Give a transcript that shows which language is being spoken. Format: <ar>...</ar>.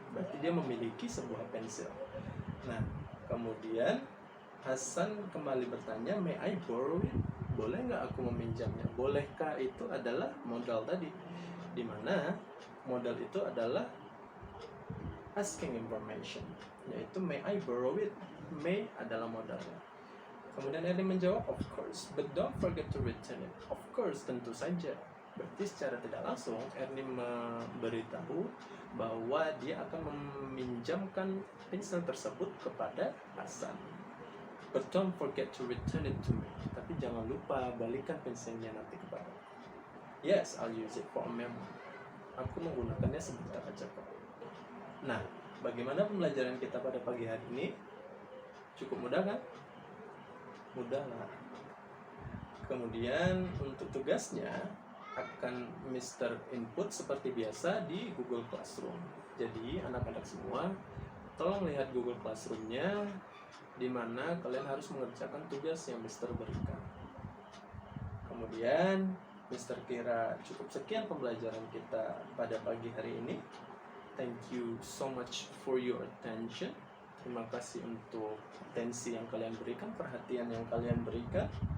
<id>Berarti dia memiliki sebuah pensil. Nah, kemudian Hasan kembali bertanya,</id> <en>"May I borrow it?"</en> <id>Boleh nggak aku meminjamnya? Bolehkah itu adalah modal tadi, dimana modal itu adalah asking information, yaitu</id> <en>"May I borrow it?"</en> <id>May adalah modalnya. Kemudian Ernie menjawab,</id> <en>"Of course, but don't forget to return it." Of course,</en> <id>tentu saja. Berarti secara tidak langsung Ernie memberitahu bahwa dia akan meminjamkan pensil tersebut kepada Hasan.</id> <en>"But don't forget to return it to me."</en> <id>Tapi jangan lupa balikan pensilnya nanti kepada.</id> <en>"Yes, I'll use it for a moment."</en> <id>Aku menggunakannya sebentar aja kok. Nah, bagaimana pembelajaran kita pada pagi hari ini? Cukup mudah kan? Mudah lah. Kemudian untuk tugasnya akan Mister input seperti biasa di Google Classroom. Jadi anak-anak semua tolong lihat Google Classroom-nya, di mana kalian harus mengerjakan tugas yang Mister berikan. Kemudian Mister kira cukup sekian pembelajaran kita pada pagi hari ini.</id> <en>Thank you so much for your attention.</en> <id>Terima kasih untuk atensi yang kalian berikan, perhatian yang kalian berikan.</id>